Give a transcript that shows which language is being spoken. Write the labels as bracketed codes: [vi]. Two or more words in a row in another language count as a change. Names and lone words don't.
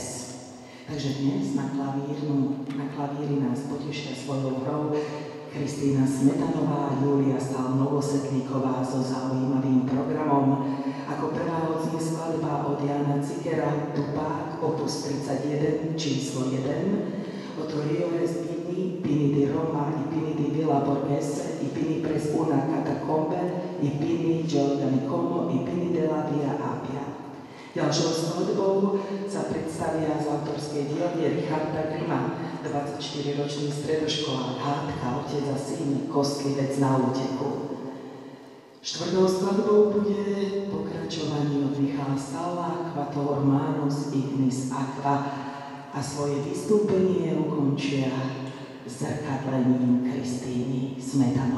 [sk] Takže dnes na klavíri nás potešia svojou hrou Kristýna Smetanová a Júlia Novosvetlíková so zaujímavým programom. Ako prvá odznie skladba od Jana Cikera Tupák, opus 31, číslo 1, Autoriores Pini, Pini di Roma, i Pini di Villa Borghese, i Pini pres una catacombe, i Pini Giordani Como, i Pini della Via Appia. Ďalšou skladbou sa predstavia z autorskej dielne Richarda Grima, 24-ročný stredoškolák, hádka, otec a syn, kostlivec na úteku. Štvrtou skladbou bude pokračovanie od Michala Stalla, Quator Manus Ignis Aqua, a svoje vystúpenie ukončia zrkadlením Kristýny Smetanovej.